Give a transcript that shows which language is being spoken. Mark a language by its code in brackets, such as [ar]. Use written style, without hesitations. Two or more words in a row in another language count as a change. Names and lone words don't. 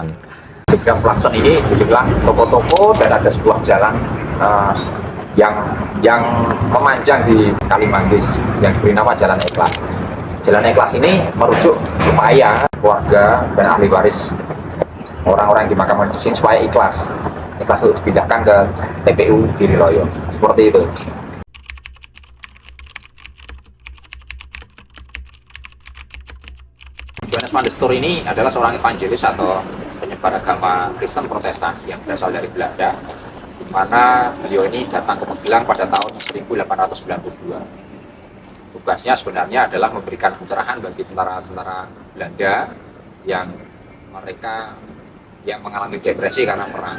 [id] Di Gang Plakson ini dibilang toko-toko dan ada sebuah jalan yang memanjang di Kalimanggis yang diberi nama Jalan Ikhlas. Jalan Ikhlas ini merujuk supaya keluarga dan ahli waris orang-orang yang dimakamkan di sini supaya ikhlas untuk dipindahkan ke TPU Giriloyo. Seperti itu. Johannes van der Stur ini adalah seorang evangelis atau penyebar agama Kristen Protestan yang berasal dari Belanda, di mana beliau ini datang ke Magelang pada tahun 1892. Tugasnya sebenarnya adalah memberikan pencerahan bagi tentara-tentara Belanda yang mengalami depresi karena perang.